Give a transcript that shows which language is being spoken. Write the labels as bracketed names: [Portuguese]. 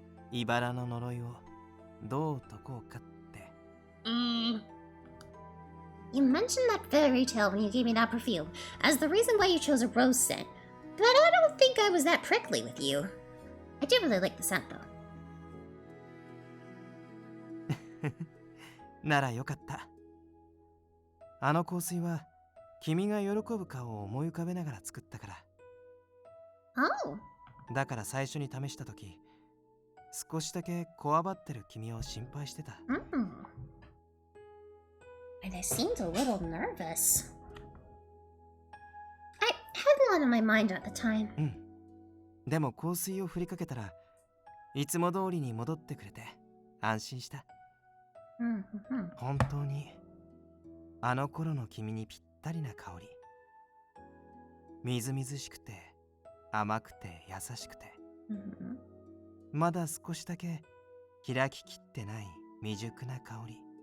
[Japanese] 茨の呪いをどう解こうかって。 [English] You mentioned that fairy tale when you gave me that perfume as the reason why you chose a rose scent, but I don't think I was that prickly with you. I do really like the scent though. [Japanese] ならよかった。あの香水は君が喜ぶ顔を思い浮かべながら作ったから。 [English] Oh. [Japanese] だから最初に試したとき、少しだけこわばってる君を心配してた。 [English] And I seemed a little nervous. I had a lot on my mind at the time. [Japanese] でも香水を振りかけたらいつも通りに戻ってくれて安心した。本当にあの頃の君にぴったりな香り。みずみずしくて甘くて優しくて、まだ少しだけ開ききってない未熟な香り。